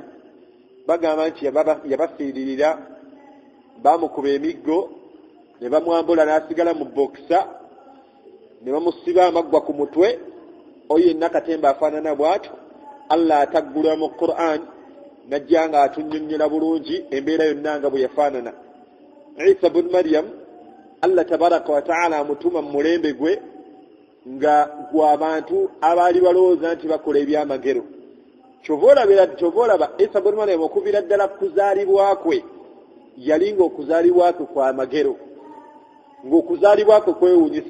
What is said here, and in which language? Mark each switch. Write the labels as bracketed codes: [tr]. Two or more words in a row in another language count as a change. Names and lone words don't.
[lg] Bagamba nti yabafiiririra bamukuba emiggo ne bamwambula n'asigala mu bokisa ne bamusiba amaggwa ku mutwe. Oyo yenna katemba afaanana bw'atyo Allah ataggula mu Qur'an najja nga atunnyonnyola bulungi embeera yonna nga bwe yafaanana. Isa bun Maryam Allah [ar] تبارك وتعالى [lg] amutuma mu mulembe gwe nga gw'abantu abaali balowooza nti bakola ebyamagero. Kyova olaba Isa bun Maryam okuviira ddala kuzaalibwa kwe yalinga okuzaalibwa kwe kwa magero, ng'okuzaalibwa kwe kwewuunyisa.